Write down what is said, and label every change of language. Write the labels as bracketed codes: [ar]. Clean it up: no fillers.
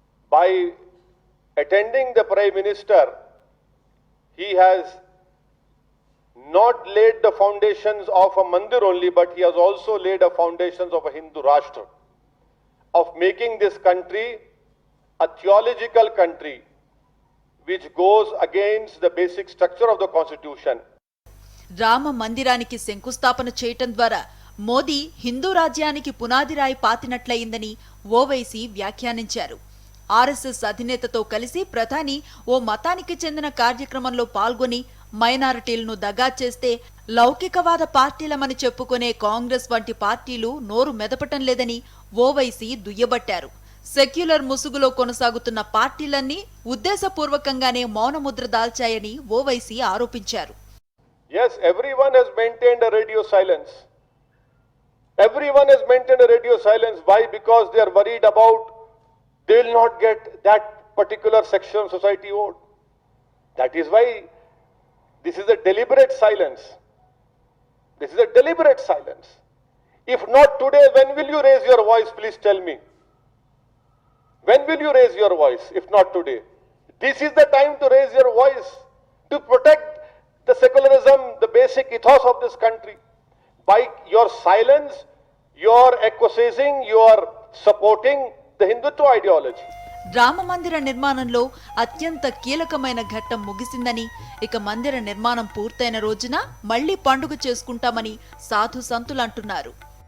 [en] By attending the Prime Minister, he has not laid the foundations of a mandir only, but he has also laid the foundations of a Hindu Rashtra, of making this country a theological country which goes against the basic structure of the constitution. [te] Rama మందిరానికి శంకుస్థాపన చేయటం ద్వారా మోదీ హిందూ రాజ్యానికి పునాది రాయి పాతినట్లయిందని ఓవైసీ వ్యాఖ్యానించారు. RSS అధినేతతో కలిసి ప్రధాని ఓ మతానికి చెందిన కార్యక్రమంలో పాల్గొని మైనారిటీలను దగా చేస్తే లౌకికవాద పార్టీలమని చెప్పుకునే కాంగ్రెస్ వంటి పార్టీలు నోరు మెదపటం లేదని ఓవైసీ దుయ్యబట్టారు. సెక్యులర్ ముసుగులో కొనసాగుతున్న పార్టీలన్నీ ఉద్దేశపూర్వకంగానే మౌనముద్ర దాల్చాయని ఓవైసీ ఆరోపించారు. [en] Yes, everyone has maintained a radio silence. Everyone has maintained a radio silence. Why? Because they are worried about they will not get that particular section of society vote. That is why this is a deliberate silence. This is a deliberate silence. If not today, when will you raise your voice? Please tell me. When will you raise your voice if not today? This is the time to raise your voice, to protect the secularism, the basic ethos of this country. By your silence, you are acquiescing, you are supporting the Hindutva ideology. [te] Rama మందిర నిర్మాణంలో అత్యంత కీలకమైన ఘట్టం ముగిసిందని, ఇక మందిర నిర్మాణం పూర్తయిన రోజున మళ్లీ పండుగ చేసుకుంటామని సాధు సంతులు అంటున్నారు.